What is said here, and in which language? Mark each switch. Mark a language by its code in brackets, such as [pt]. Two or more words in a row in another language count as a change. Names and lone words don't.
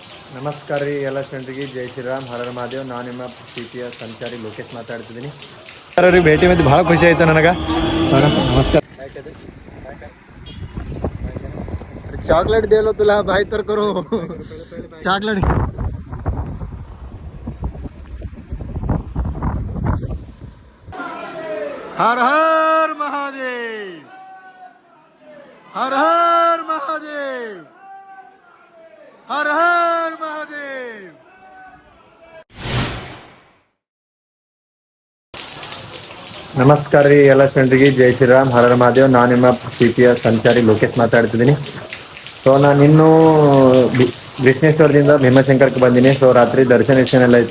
[kn] ನಮಸ್ಕಾರ ರೀ ಎಲ್ಲ ಫ್ರೆಂಡ್ರಿಗೆ ಜೈ ಶ್ರೀರಾಮ್ ಹರ ಮಹಾದೇವ್. ನಾನು ನಿಮ್ಮ ಪ್ರೀತಿಯ ಸಂಚಾರಿ ಲೋಕೇಶ್ ಮಾತಾಡ್ತಿದ್ದೀನಿ. ರೀ ಭೇಟಿ ಬಂದು ಭಾಳ ಖುಷಿ ಆಯ್ತು ನನಗೆ. ನಮಸ್ಕಾರ. [mr] चाक्लेट देलो तुला भाई तर करो [kn] ಚಾಕ್ಲೇಟ್. [mr] हर हर महादेव, हर हर महादेव, हर हर महादेव. [kn] ನಮಸ್ಕಾರ ರೀ ಎಲ್ಲ ಫ್ರೆಂಡ್ರಿಗೆ ಜೈ ಶ್ರೀರಾಮ್ ಹರ ಮಹಾದೇವ್. ನಾನು ನಿಮ್ಮ ಪ್ರೀತಿಯ ಸಂಚಾರಿ ಲೋಕೇಶ್ ಮಾತಾಡ್ತಿದ್ದೀನಿ. ಸೊ ನಾನು ಇನ್ನೂ ವಿಶ್ವೇಶ್ವರದಿಂದ ಭೀಮಾಶಂಕರಕ್ಕೆ ಬಂದೀನಿ. ಸೊ ರಾತ್ರಿ ದರ್ಶನ ಎಲ್ಲ ಇತ್ತು.